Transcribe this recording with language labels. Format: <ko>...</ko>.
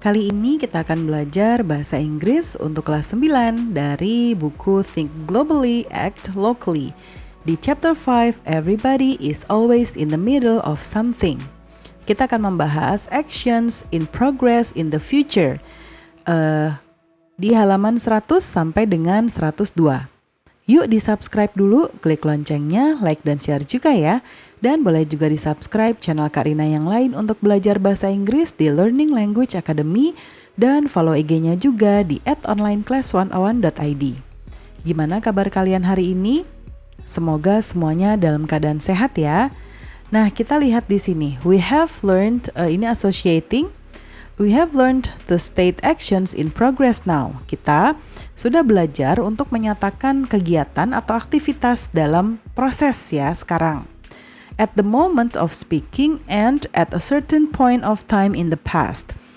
<id>Kali ini kita akan belajar bahasa Inggris untuk kelas 9 dari buku Think Globally, Act Locally. Di chapter 5,</id> <en>Everybody is always in the middle of something.</en> <id>Kita akan membahas</id> <en>actions in progress in the future.</en> <id>Di halaman 100 sampai dengan 102. Yuk di-subscribe dulu, klik loncengnya, like dan share juga ya. Dan boleh juga di-subscribe channel Kak Rina yang lain untuk belajar bahasa Inggris di Learning Language Academy. Dan follow IG-nya juga di @onlineclass101.id. Gimana kabar kalian hari ini? Semoga semuanya dalam keadaan sehat ya. Nah, kita lihat di sini.</id> <en>We have learned,</en> <id>ini associating.</id> <en>We have learned to state actions in progress now.</en> <id>Kita sudah belajar untuk menyatakan kegiatan atau aktivitas dalam proses ya sekarang.</id> <en>At the moment of speaking and at a certain point of time in the past.</en>